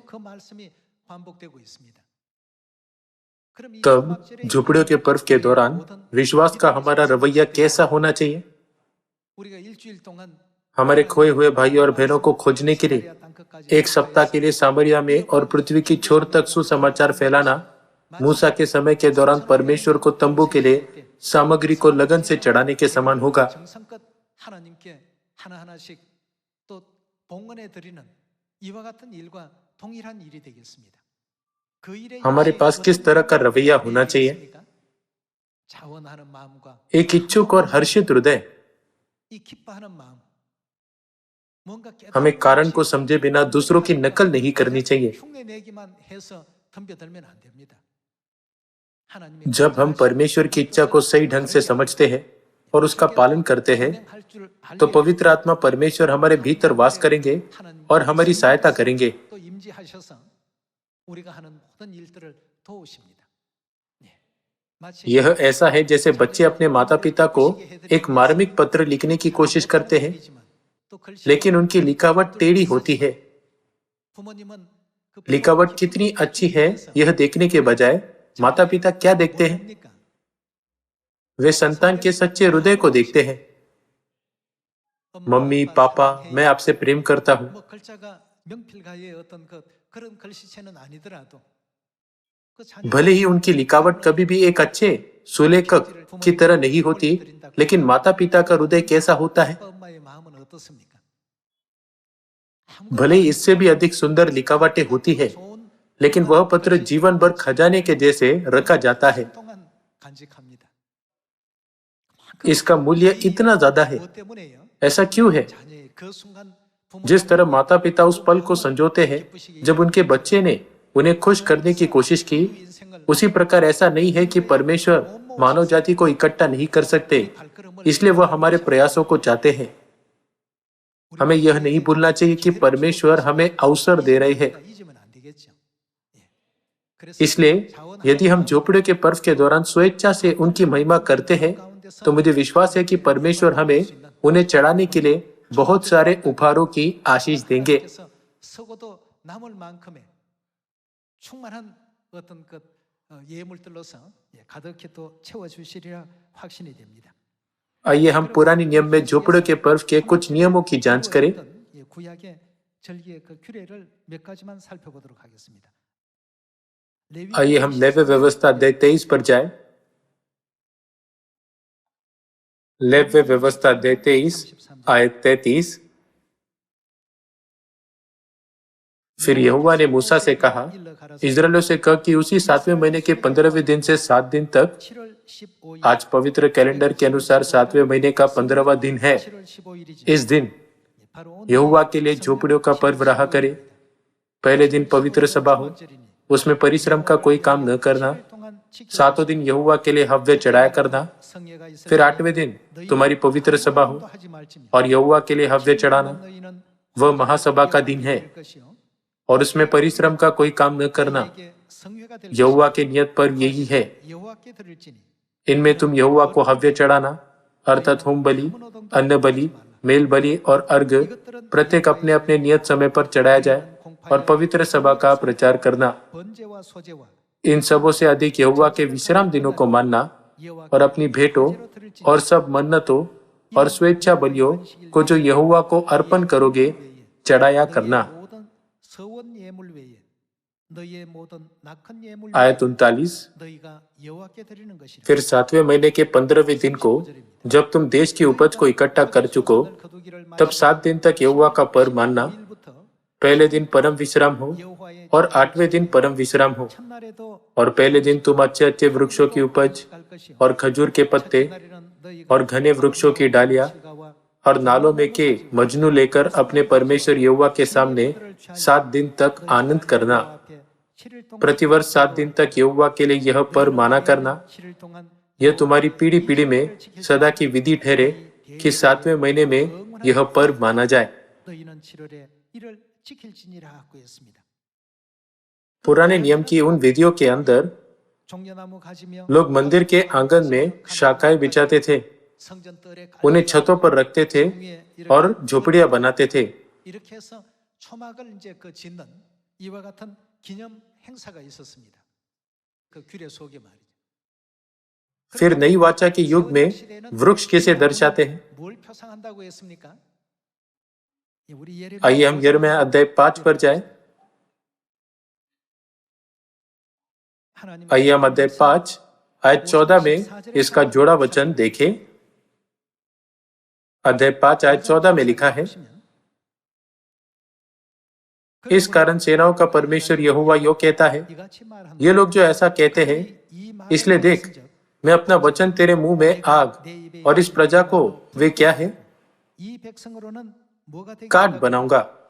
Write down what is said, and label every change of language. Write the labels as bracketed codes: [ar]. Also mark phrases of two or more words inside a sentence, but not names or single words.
[hi] तब झुपड़ियों के पर्व के दौरान विश्वास का हमारा रवैया कैसा होना चाहिए? हमारे खोए हुए भाई और बहनों को खोजने के लिए 1 सप्ताह के लिए सामरिया में और पृथ्वी की छोर तक सुसमाचार फैलाना मूसा के समय के दौरान परमेश्वर को तंबू के लिए सामग्री को लगन से चढ़ाने के समान होगा। [ko] 정성껏 하나님께 하나하나씩 또 봉헌해 드리는 이와 같은 일과 동일한 일이 되겠습니다. 그 일에 [hi] हमारे पास किस तरह का रवैया होना चाहिए? [ko] 자원하는 마음과 [hi] एक इच्छुक और हर्षित हृदय। [ko] 이 기뻐하는 마음. [hi] हमें कारण को समझे बिना दूसरों की नकल नहीं करनी चाहिए। [ko] 흉내내기만 해서 덤벼들면 안 됩니다. [hi] जब हम परमेश्वर की इच्छा को सही ढंग से समझते हैं और उसका पालन करते हैं, तो पवित्र आत्मा परमेश्वर हमारे भीतर वास करेंगे और हमारी सहायता करेंगे। [ko] 또 임재하셔서 우리가 하는 모든 일들을 도우십니다. [hi] यह ऐसा है जैसे बच्चे अपने माता पिता को एक मार्मिक पत्र लिखने की कोशिश करते हैं, लेकिन उनकी लिखावट टेढ़ी होती है। लिखावट कितनी अच्छी है यह देखने के बजाय माता पिता क्या देखते हैं? वे संतान के सच्चे हृदय को देखते हैं। मम्मी पापा, मैं आपसे प्रेम करता हूँ। [ko] 뭐 글자가 명필가의 어떤 그런 글씨체는 아니더라도 [hi] भले ही उनकी लिखावट कभी भी एक अच्छे सुलेखक की तरह नहीं होती, लेकिन माता पिता का हृदय कैसा होता है? [ko] 아빠 엄마의 마음은 어떻습니까? [hi] भले ही इससे भी अधिक सुंदर लिखावटें होती है, लेकिन वह पत्र जीवन भर खजाने के जैसे रखा जाता है। [ko] 동안 간직합니다. [hi] इसका मूल्य इतना ज्यादा है। [ko] 뭐 때문에요? [hi] ऐसा क्यों है? [ko] 자녀의 그 순간 [hi] जिस तरह माता पिता उस पल को संजोते हैं जब उनके बच्चे ने उन्हें खुश करने की कोशिश की, उसी प्रकार ऐसा नहीं है कि परमेश्वर मानव जाति को इकट्ठा नहीं कर सकते, इसलिए वह हमारे प्रयासों को चाहते हैं। हमें यह नहीं भूलना चाहिए कि परमेश्वर हमें अवसर दे रहे हैं। [ko] 잊으면 안 되겠죠. [hi] इसलिए यदि हम झोपड़ियों के पर्व के दौरान स्वेच्छा से उनकी महिमा करते हैं, तो मुझे विश्वास है कि परमेश्वर हमें उन्हें चढ़ाने के लिए बहुत सारे उपहारों की आशीष देंगे। [ko] 하나님께서 서고도 남을 만큼의 충만한 어떤 예물들로서 가득히 또 채워주시리라 확신이 됩니다. [hi] आइए हम पुराने नियम में झोपड़ियों के पर्व के कुछ नियमों की जांच करें। [ko] 구약의 절기의 그 규례를 몇 가지만 살펴보도록 하겠습니다. [hi] आइए हम लेव्य व्यवस्था अध्याय 23 पर जाएं। लेव्य व्यवस्था अध्याय 23 आयत 33। फिर यहोवा ने मूसा से कहा, इस्राएलियों से कह कि उसी 7वें महीने के 15वें दिन से 7 दिन तक, [ko] 7월 15일 [hi] आज पवित्र कैलेंडर के अनुसार 7वें महीने का 15वां दिन है, [ko] 7월 15일이죠. [hi] इस दिन [ko] 바로 오늘 [hi] यहोवा के लिए झोपड़ियों का पर्व रहा करे। पहले दिन पवित्र सभा हो, उसमें परिश्रम का कोई काम न करना। 7वें दिन यहोवा के लिए हव्य चढ़ाया करना। [ko] 성례가 있을 [hi] फिर 8वें दिन तुम्हारी पवित्र सभा हो [ko] 하지 말지며 [hi] और यहोवा के लिए हव्य चढ़ाना। [ko] 너희는 [hi] वह महासभा का दिन है [ko] 될 것이요 [hi] और उसमें परिश्रम का कोई काम न करना। [ko] 이게 성회가 될 [hi] यहोवा के नियत पर्व यही है। [ko] 여호와께 드릴지니 [hi] इनमें तुम यहोवा को हव्य चढ़ाना, अर्थात होम बलि, अन्न बलि, मेल बलि और अर्घ प्रत्येक अपने अपने नियत समय पर चढ़ाया जाए और पवित्र सभा का प्रचार करना। [ko] 번제와 소제와 [hi] इन सबों से अधिक यहोवा के विश्राम दिनों को मानना और अपनी भेंटों और सब मन्नतों और स्वेच्छा बलियों को जो यहोवा को अर्पण करोगे चढ़ाया करना। [ko] 모든 서원 예물 외에 너희의 모든 낙헌 예물 [hi] आयत 39। [ko] 너희가 여호와께 드리는 것이라. [hi] फिर 7वें महीने के 15वें दिन को जब तुम देश की उपज को इकट्ठा कर चुको, तब 7 दिन तक यहोवा का पर्व मानना। [ko] 일부터 [hi] पहले दिन परम विश्राम हो [ko] 여호와의 [hi] और 8वें दिन परम विश्राम हो। [ko] 첫날에도 [hi] और पहले दिन तुम अच्छे अच्छे वृक्षों की उपज [ko] 갈 것이요 [hi] और खजूर के पत्ते [ko] 첫날에는 너희가 [hi] और घने वृक्षों की डालियां [ko] 실과와 [hi] और नालों में के मजनू लेकर अपने परमेश्वर यहोवा के सामने 7 दिन तक आनंद करना। [ko] 앞에 7일 동안 [hi] प्रतिवर्ष 7 दिन तक यहोवा के लिए यह पर्व माना करना। [ko] 7일 동안 [hi] यह तुम्हारी पीढ़ी पीढ़ी में सदा की विधि ठहरे कि 7वें महीने में यह पर्व माना जाए। [ko] 너희는 7월에 이를 지킬지니라 하고 했습니다. [hi] पुराने नियम की उन विधियों के अंदर [ko] 종려나무 가지며 [hi] लोग मंदिर के आंगन में शाखाएं बिछाते थे, [ko] 성전 뜰에 [hi] उन्हें छतों पर रखते थे और झोपड़ियां बनाते थे। [ko] 이렇게 해서 초막을 이제 짓는 이와 같은 기념 행사가 있었습니다. 그 규례 속에 말이죠. [hi] फिर नई वाचा के युग में वृक्ष किसे दर्शाते हैं? [ko] 뭘 표상한다고 했습니까? 우리 [hi] आइए हम यिर्मयाह अध्याय 5 पर जाएं। [ko] 하나님의 [hi] आइए हम अध्याय 5 आयत 14 में इसका जोड़ा वचन देखें। अध्याय 5 आयत 14 में लिखा है, इस कारण सेनाओं का परमेश्वर यहोवा यो कहता है, ये लोग जो ऐसा कहते हैं, इसलिए देख, मैं अपना वचन तेरे मुंह में आग और इस प्रजा को वे क्या है, काट बनाऊंगा।